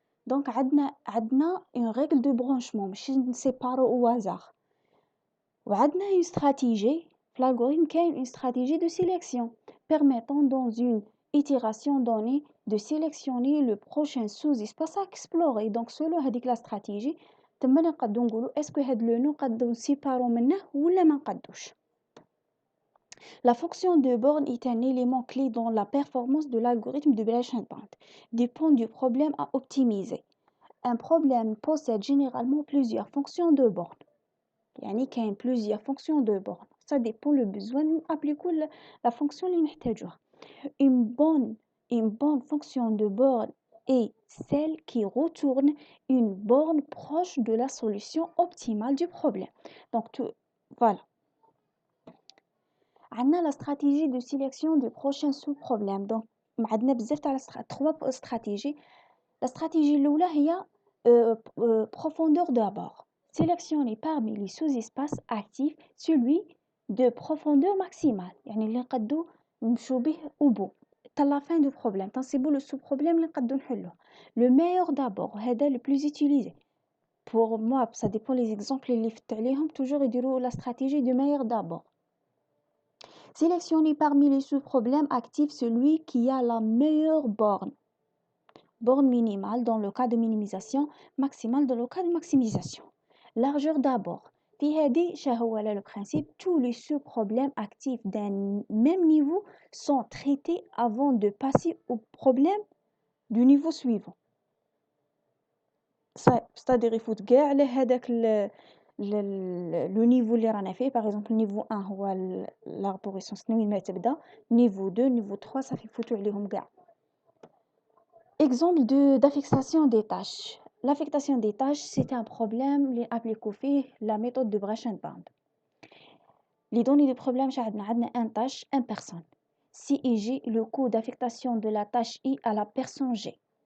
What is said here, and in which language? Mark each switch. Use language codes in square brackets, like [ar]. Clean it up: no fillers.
[fr] Donc [ar] عندنا [fr] une règle de branchement [ar] ماشي نسيبارو [fr] au hasard. [ar] وعندنا [fr] une stratégie [ar] في [fr] l'algorithme [ar] كاين [fr] une stratégie de sélection permettant dans une itération donnée de sélectionner le prochain sous-espace à explorer. Donc selon [ar] هذيك [fr] la stratégie [ar] تما نقدروا نقولوا اسكو هاد لو نو نقدروا نسيبارو منه ولا ما نقدوش. [fr] La fonction de borne est un élément clé dans la performance de l'algorithme de Brush and Bond. Dépend du problème à optimiser. Un problème possède généralement plusieurs fonctions de borne. [ar] يعني كاين [fr] plusieurs fonctions de borne. Ça dépend le besoin appliquer la fonction [ar] اللي نحتاجوها. [fr] Une bonne fonction de borne est celle qui retourne une borne proche de la solution optimale du problème. Donc voilà. [ar] عندنا [fr] la stratégie de sélection du prochain sous-problème. Donc [ar] عندنا بزاف تاع [fr] trois stratégies. La stratégie [ar] الأولى هي [fr] profondeur d'abord. Sélectionner parmi les sous-espaces actifs celui de profondeur maximale. [ar] يعني اللي نقدو نمشو به [fr] au bout. [ar] حتى [fr] la fin du problème. [ar] تنصيبو [fr] le sous-problème [ar] اللي نقدو نحلوه. [fr] Le meilleur d'abord. [ar] هذا [fr] le plus utilisé. Pour moi, ça dépend les exemples [ar] اللي فت عليهم. [fr] Toujours [ar] يديروا [fr] la stratégie du meilleur d'abord. Sélectionner parmi les sous-problèmes actifs celui qui a la meilleure borne. Borne minimale dans le cas de minimisation, maximale dans le cas de maximisation. Largeur d'abord. [ar] في هذه هو [fr] le principe, tous les sous-problèmes actifs d'un même niveau sont traités avant de passer au problème du niveau suivant. C'est-à-dire il faut [ar] كاع على هذاك [fr] le niveau [ar] اللي رانا فيه. [fr] Par exemple niveau 1 [ar] هو l'arborescence من ما تبدا, [fr] niveau 2 niveau 3 [ar] صافي يفوتوا عليهم كاع. [fr] Exemple d'affectation des tâches. L'affectation des tâches, c'est un problème qui applique la méthode de Brush and Bond. Les données du problème, [ar] عندنا [fr] un tâche, une personne. Si et J, le coût d'affectation de la tâche I à la personne G.